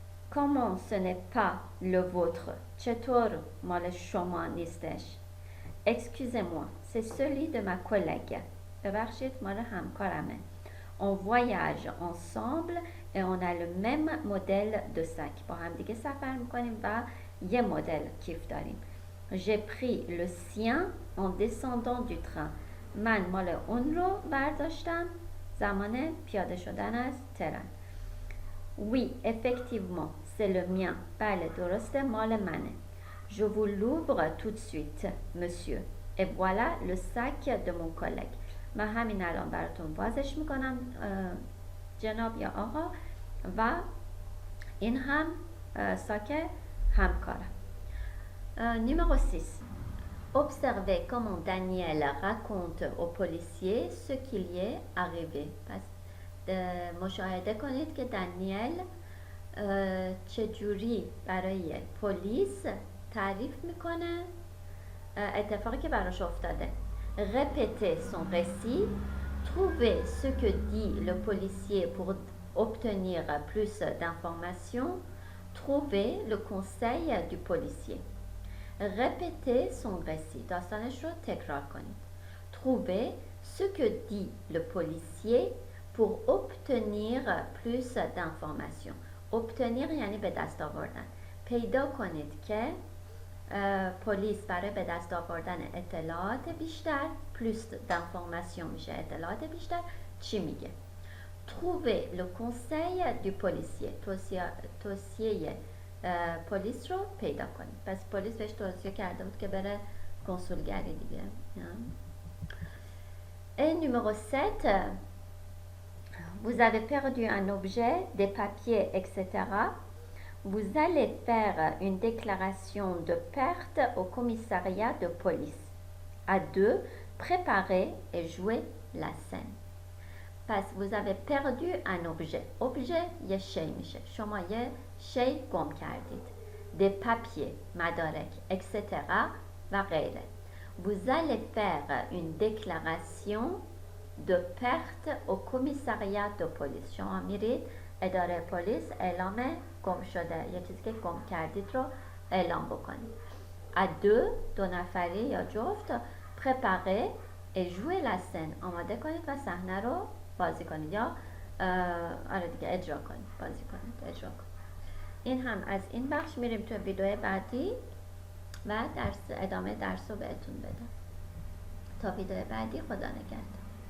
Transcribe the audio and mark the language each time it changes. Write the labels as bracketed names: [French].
[French] comment ce n'est pas le vôtre [Persian] چطور مال شما نیستش؟ [French] excusez-moi c'est celui de ma collègue [Persian] ببخشید مال همکارمه. [French] on voyage ensemble et on a le même modèle de sac [Persian] با هم دیگه سفر میکنیم و یه مدل کیف داریم. [French] j'ai pris le sien en descendant du train [Persian] من مال اون رو برداشتم زمان پیاده شدن از ترن. [French] oui effectivement c'est le mien [Persian] بله درسته مال منه. [French] je vous l'ouvre tout de suite monsieur et voilà le sac de mon collègue [Persian] من همین الان براتون بازش میکنم جناب یا آقا و این هم ساک همکارم. [French] numéro 6 observez comment Daniel raconte au policier ce qui lui est arrivé. [Persian] پس مشاهده کنید که دانیل چجوری برای پلیس تعریف میکنه اتفاقی که براش افتاده. [French] répétez son récit, trouvez ce que dit le policier pour obtenir plus d'informations, trouvez le conseil du policier. répétez son récit. [Persian] داستانش رو تکرار کنید. [French] trouvez ce que dit le policier pour obtenir plus d'informations. [Persian] obtenir یعنی به دست آوردن. پیدا کنید که پلیس برای به دست آوردن اطلاعات بیشتر [French] plus d'informations [Persian] میشه اطلاعات بیشتر چی میگه. [French] trouvez le conseil du policier. [Persian] توصیه پلیس رو پیدا کنید. پس پلیس بهش توصیه کرده بود که بره کنسولگری دیگه. [French] et numéro 7 vous avez perdu un objet, des papiers, etc. vous allez faire une déclaration de perte au commissariat de police. À deux, préparez et jouez la scène. پس vous avez perdu un objet. [Persian] objet یه شی میشه. شما یه شی گم کردید. [French] des papiers مدارک etc. [Persian] و غیره. [French] vous allez faire une déclaration de perte au commissariat de police. [Persian] شما میرید اداره پلیس اعلام گم شده یه چیزی که گم کردید رو اعلام بکنید. [French] à deux [Persian] دو نفری یا جفت [French] préparez et jouez la scène. [Persian] آماده کنید و صحنه رو بازی کنید یا آره دیگه اجرا کنید بازی کنید اجرا کنید. این هم از این بخش. میریم تو ویدیو بعدی و ادامه درس رو بهتون بدم. تا ویدیو بعدی خدا نگهدار.